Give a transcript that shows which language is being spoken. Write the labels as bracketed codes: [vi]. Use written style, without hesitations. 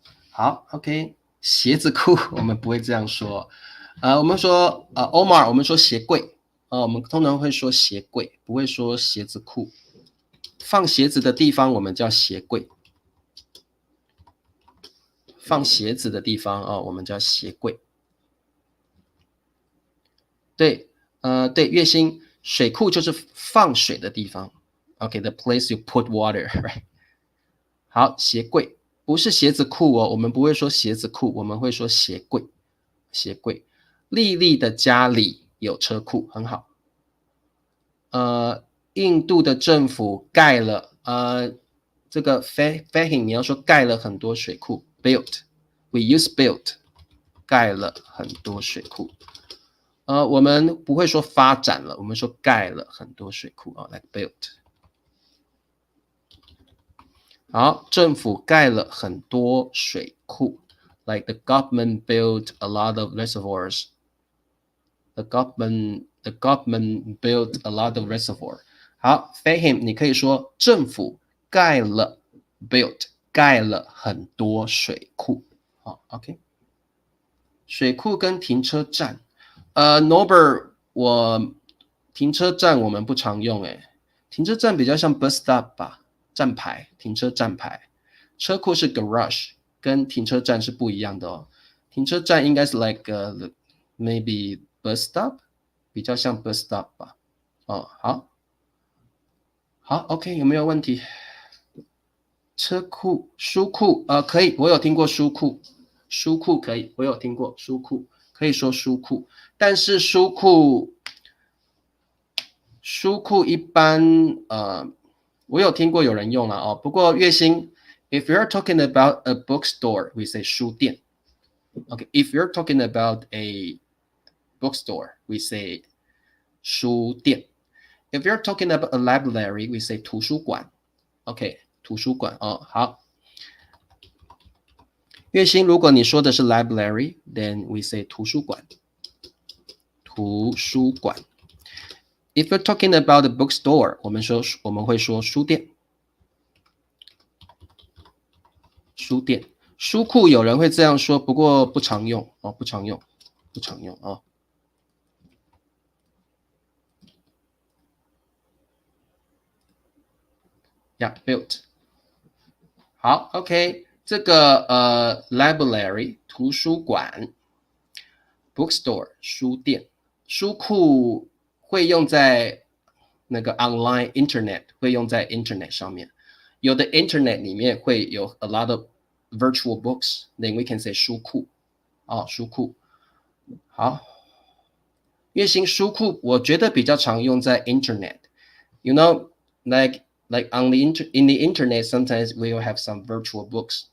[zh] 好 ，OK， 鞋子库我们不会这样说，我们说Omar， 我们说鞋柜，我们通常会说鞋柜，不会说鞋子库。放鞋子的地方我们叫鞋柜，放鞋子的地方我们叫鞋柜。对，对，月薪。水库就是放水的地方 ，OK， [en] the place you put water，right？ [zh] 好，鞋柜不是鞋子库哦，我们不会说鞋子库，我们会说鞋柜。鞋柜，丽丽的家里有车库，很好。印度的政府盖了，这个 Fahim 你要说盖了很多水库 ，built， [en] we use built， [zh] 盖了很多水库。我们不会说发展了，我们说盖了很多水库like built。好，政府盖了很多水库 [en] ，like the government built a lot of reservoirs。 The government built a lot of reservoir。 [zh] 好 ，Fahim， 你可以说政府盖了 built 盖了很多水库。好 ，OK。水库跟停车站。 Norbert， 停车站我们不常用停车站比较像 bus stop 吧，站牌，停车站牌。车库是 garage，跟停车站是不一样的哦。停车站应该是 maybe bus stop， 比较像 bus stop 吧。好 OK， 有没有问题？车库、书库，可以，我有听过书库，书库可以，我有听过书库，可以说书库，但是书库一般，我有听过有人用了哦，不过月薪 ， [en] if you're talking about a bookstore， we say [zh] 书店。 [en] OK，if you're talking about a bookstore, we say 书店。 If you're talking about a library, we say 图书馆。 [zh] OK， 图书馆哦，好。月薪，如果你说的是 library, [en] then we say [zh] 图书馆。图书馆。 [en] If you're talking about a bookstore, [zh] 我们会说书店。书店。书库有人会这样说，不过不常用哦，不常用哦。 [en] Yeah, built。 [zh] 好 ，OK， 这个library 图书馆 ，bookstore 书店，书库会用在那个 online internet， 会用在 internet 上面。有的 [en] internet [zh] 里面会有 [en] a lot of virtual books， then we can say [zh] 书库哦，书库。好，月薪书库我觉得比较常用在 [en] internet。You know, like in the internet, sometimes we will have some virtual books.